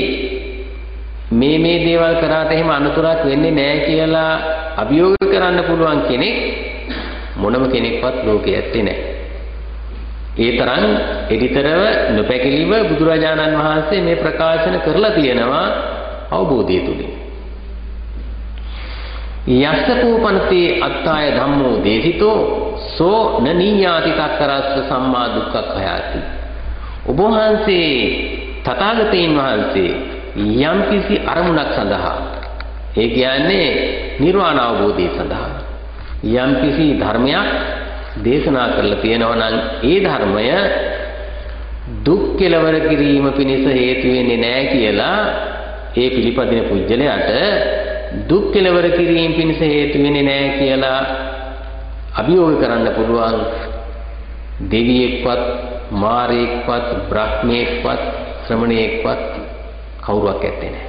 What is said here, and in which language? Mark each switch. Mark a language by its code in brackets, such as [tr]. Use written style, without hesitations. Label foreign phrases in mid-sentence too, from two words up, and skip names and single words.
[si] මේ දේවල් කරාට එහෙම අනතුරක් වෙන්නේ නැහැ කියලා අභියෝග කරන්න පුළුවන් කෙනෙක් මොනම කෙනෙක්වත් ලෝකේ ඇත්තේ නැහැ. ඒ තරම් එඩිතරව නොපැකිලිව බුදුරජාණන් වහන්සේ මේ ප්‍රකාශන කරලා තියෙනවා අවබෝධය තුලින්. [pi] යස්සකෝපනතේ අත්තාය ධම්මෝ දේසිතෝ සෝ නනීයාති තක්කරස්ස සම්මා දුක්ඛඛයාති. [si] ඔබ වහන්සේ තථාගතයන් වහන්සේ යම්කිසි අරමුණක් සඳහා ඒ කියන්නේ නිර්වාණ අවබෝධය සඳහා යම්කිසි ධර්මයක් දේශනා කරලා තියෙනවා නම් ඒ ධර්මය දුක් කෙලවර කිරීම පිණිස හේතු වෙන්නේ නැහැ කියලා ඒ පිළිපදින පුජ්‍යලයට දුක් කෙලවර කිරීම පිණිස හේතු වෙන්නේ නැහැ කියලා අභියෝග කරන්න පුළුවන් දෙවියෙක්වත් මාරයෙක්වත් බ්‍රහ්මයෙක්වත් ශ්‍රමණයෙක්වත් කවුරුවක් ඇත්තේ නැහැ.